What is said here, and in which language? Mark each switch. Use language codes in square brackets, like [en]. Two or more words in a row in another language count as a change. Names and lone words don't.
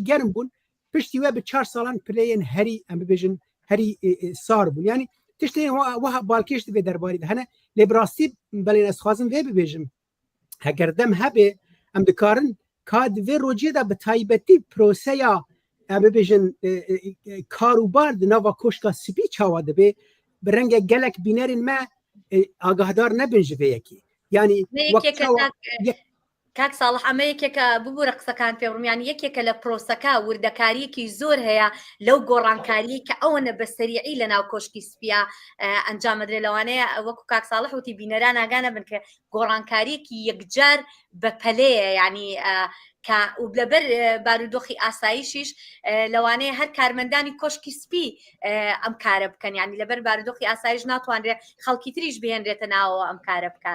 [ku] germ bûn piştî we bi 4 salan pileyên herî em bibêjin herî sar bûn yanî tiştê wiha balkêş divê derbarî de hene lê bi rastî belê ez dixwazim vê bibêjim heger dem hebe em dikarin ka di vê rojiyê de bi taybetî proseya em bibêjin karûbar di nava koşka spî çawa dibe bi rengê gelek bînerên me agahdar nebin ji vê yekî yanî [ckb] کاک ساڵح ئەمە یەکێکە ببوورە قسەکان پێڕم یان یەکێکە لە پرۆسەکە وردەکاریەکی زۆر هەیە لەو گۆڕانکاری کە ئەوەنە بە سەریعی لە ناو کۆشکی سپیا ئەنجامەدرێت لەوانەیە وەکو کاک ساڵح وتی بینەران ئاگانە بن کە گۆڕانکاریەکی یەکجار بە پەلەیە ینی لەبەر بارودۆخی ئاساییشیش لەوانەیە هەر کارمەندانی کۆشکی سپی ئەم کارە بکەن ینی لەبەر بارودۆخی ئاسایش ناتوانرێت خەڵکی تریش بهێنرێتە ناوەوە ئەم کارە بکات.